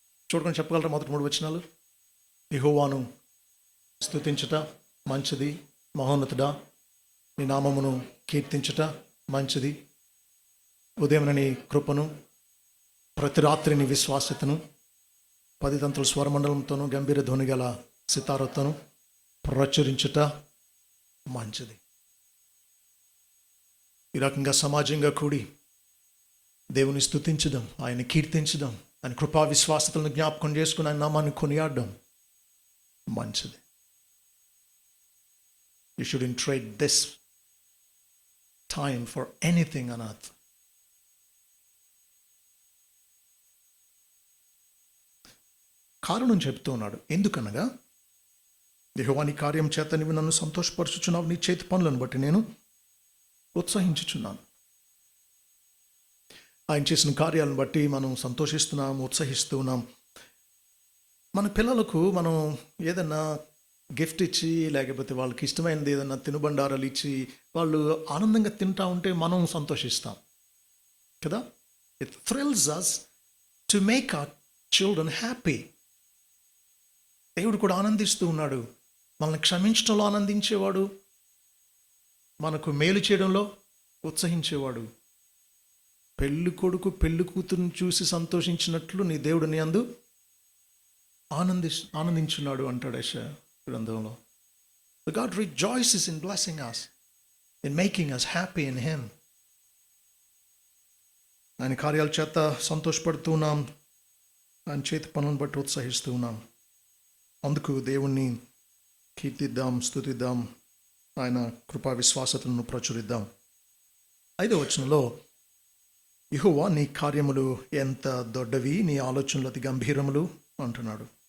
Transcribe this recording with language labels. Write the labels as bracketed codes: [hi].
[te] చూడకుండా చెప్పగలరా మొదటి 3 వచనాలు? యెహోవాను స్తుతించుట మంచిది, మహోన్నతుడా నీ నామమును కీర్తించుట మంచిది, ఉదయం నీ కృపను ప్రతి రాత్రి నీ విశ్వాసతను 10 తంతుల స్వరమండలంతోనూ గంభీర ధ్వని గల సితారతోనూ ప్రచురించుట మంచిది. ఈ రకంగా సమాజంగా కూడి దేవుని స్తుతించడం, ఆయన కీర్తించడం, ఆయన కృపా విశ్వాసతలను జ్ఞాపకం చేసుకుని ఆయన నామాన్ని కొనియాడడం మంచిది. [en] You shouldn't trade this time for anything on earth. [te] కారణం చెప్తూ ఉన్నాడు. ఎందుకనగా, యెహోవా నీ కార్యం చేత నీవు నన్ను సంతోషపరచుచున్నావు, నీ చేతి పనులను బట్టి నేను ఉత్సహించుచున్నాను. ఆయన చేసిన కార్యాలను బట్టి మనం సంతోషిస్తున్నాం, ఉత్సహిస్తున్నాం. మన పిల్లలకు మనం ఏదన్నా గిఫ్ట్ ఇచ్చి, లేకపోతే వాళ్ళకి ఇష్టమైనది ఏదన్నా తినుబండారాలు ఇచ్చి వాళ్ళు ఆనందంగా తింటా ఉంటే మనం సంతోషిస్తాం కదా. [en] It thrills us to make our children happy. [te] దేవుడు కూడా ఆనందిస్తూ ఉన్నాడు. మనల్ని క్షమించడంలో ఆనందించేవాడు, మనకు మేలు చేయడంలో ఉత్సహించేవాడు. పెళ్ళి కొడుకు పెళ్ళి కూతురుని చూసి సంతోషించినట్లు నీ దేవుడు నీ అందు ఆనందించున్నాడు అంటాడు యెషయా గ్రంథంలో. [en] God rejoices in blessing us, in making us happy in Him. [te] ఆయన కార్యాల చేత సంతోషపడుతూ ఉన్నాం, ఆయన చేతి పనులను బట్టి ఉత్సహిస్తూ ఉన్నాం. అందుకు దేవుణ్ణి కీర్తిద్దాం, స్తుతిద్దాం, ఆయన కృపా విశ్వాసతలను ప్రచురిద్దాం. 5వ వచనంలో యెహోవా నీ కార్యములు ఎంత దొడ్డవి, నీ ఆలోచనలు అతి గంభీరములు అంటున్నాడు.